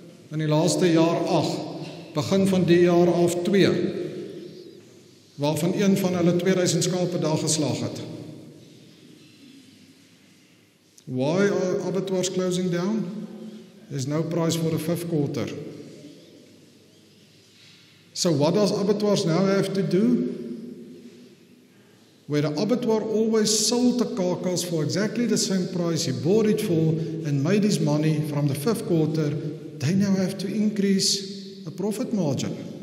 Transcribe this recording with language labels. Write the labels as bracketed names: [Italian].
[Afrikaans] In die laaste jaar 8. Begin van die jaar af 2. waarvan een van hulle 2000 skaap per dag geslag het. [English] Why are abattoirs closing down? There's no price for the 5th quarter. So what does abattoirs now have to do? Where the abattoir always sold the carcass for exactly the same price he bought it for and made his money from the 5th quarter, they now have to increase the profit margin.